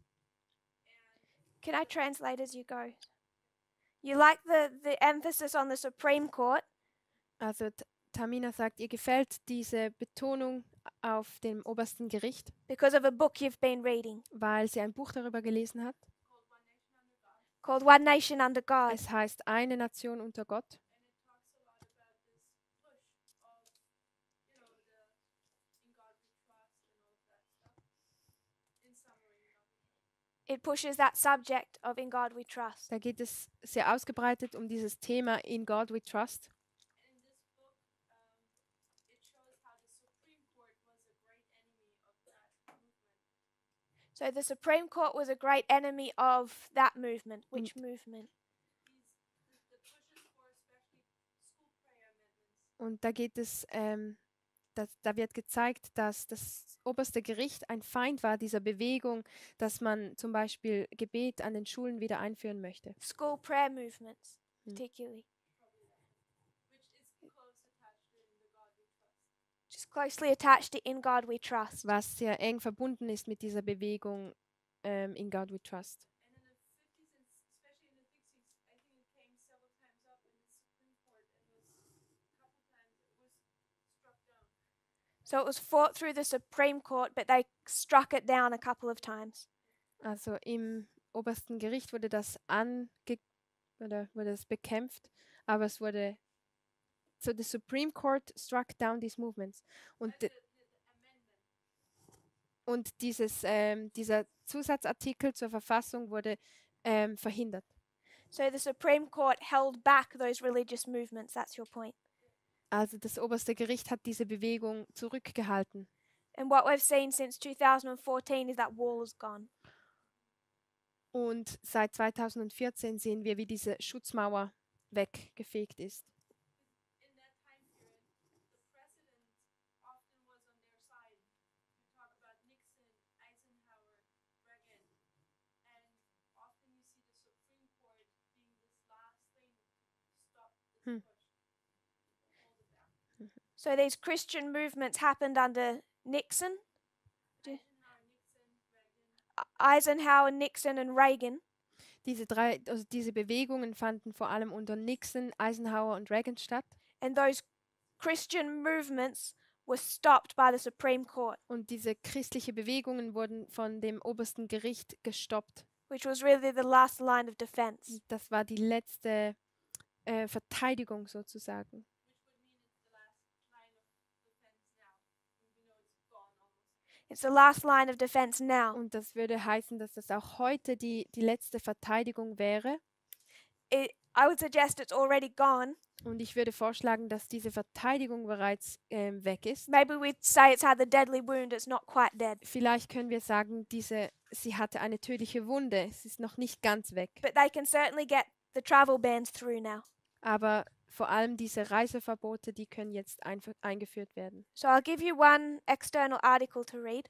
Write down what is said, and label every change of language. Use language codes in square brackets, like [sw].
[en] And Can I translate as you go? You like the emphasis on the Supreme Court [de] Also Tamina sagt, ihr gefällt diese Betonung auf dem obersten Gericht, [en] because of a book you've been reading [de] weil sie ein Buch darüber gelesen hat. [en] called One Nation Under God. [de] Es heißt Eine Nation unter Gott. [en] and it talks a lot about this push of, you know, the in God we trust and all of that stuff. In summary, in God we trust. It pushes that subject of In God We Trust. [de] Da geht es sehr ausgebreitet um dieses Thema In God We Trust. [en] And in this book, it shows how the Supreme Court was a great enemy of that movement. So the Supreme Court was a great enemy of that movement. Which movement? The pushes for especially school prayer amendments. [de] Und da geht es, da wird gezeigt, dass das oberste Gericht ein Feind war dieser Bewegung, dass man zum Beispiel Gebet an den Schulen wieder einführen möchte. [en] School prayer movements, Mm. particularly. Which is close attached to in the God we trust. Just closely attached to In God We Trust. [de] Was sehr eng verbunden ist mit dieser Bewegung In God We Trust. [en] And in the 50s, and especially in the 60s, I think it came several times up in the Supreme Court and was a couple times it was struck down. So it was fought through the Supreme Court, but they struck it down a couple of times. [de] Also im obersten Gericht wurde das oder wurde es bekämpft, aber es wurde so [en] the Supreme Court struck down these movements [de] und [en] The amendment. [de] und dieser Zusatzartikel zur Verfassung wurde verhindert. [en] So the Supreme Court held back those religious movements. That's your point. [de] Also das oberste Gericht hat diese Bewegung zurückgehalten. [en] And what we've seen since 2014 is that wall is gone. [de] Und seit 2014 sehen wir, wie diese Schutzmauer weggefegt ist. [en] In that time period, the president often was on their side. You talk about Nixon, Eisenhower, Reagan, and often you see the Supreme Court being this last thing to stop this Hmm. push. Hold it back. So these Christian movements happened under Nixon, Eisenhower, Nixon, Reagan, Eisenhower, Nixon, and Reagan. [de] Diese Bewegungen fanden vor allem unter Nixon, Eisenhower und Reagan statt. [en] And those Christian movements were stopped by the Supreme Court, [de] Und diese christliche Bewegungen wurden von dem obersten Gericht gestoppt. [en] which was really the last line of defense. [de] Und das war die letzte Verteidigung sozusagen. [en] which would mean it's the last line of defense now. And we know it's gone almost. It's the last line of defense now. [de] Und das würde heißen, dass das auch heute die letzte Verteidigung wäre. [en] I would suggest it's already gone. [de] Und ich würde vorschlagen, dass diese Verteidigung bereits weg ist. [en] Maybe we'd say it's had the deadly wound, it's not quite dead. [de] Vielleicht können wir sagen, sie hatte eine tödliche Wunde. Es ist noch nicht ganz weg. [en] But they can certainly get the travel bans through now. [de] Aber vor allem diese Reiseverbote, die können jetzt eingeführt werden. [en] So I'll give you one external article to read.